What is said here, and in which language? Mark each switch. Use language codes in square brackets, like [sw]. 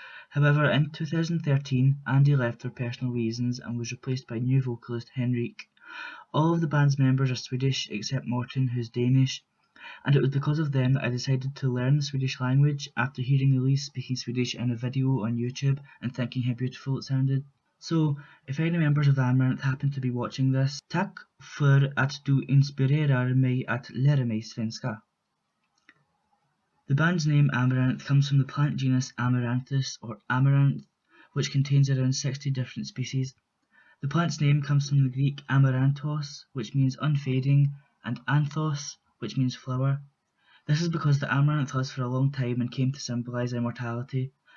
[en] However, in 2013, Andy left for personal reasons and was replaced by new vocalist Henrik. All of the band's members are Swedish except Morten, who's Danish, and it was because of them that I decided to learn the Swedish language after hearing Elise speaking Swedish in a video on YouTube and thinking how beautiful it sounded. So, if any members of Amaranthe happen to be watching this, [sv] tack för att du inspirerar mig att lära mig svenska. [en] The band's name Amaranthe comes from the plant genus Amaranthus or Amaranth, which contains around 60 different species. The plant's name comes from the Greek amaranthos, which means unfading, and anthos, which means flower. This is because the amaranth lived for a long time and came to symbolise immortality.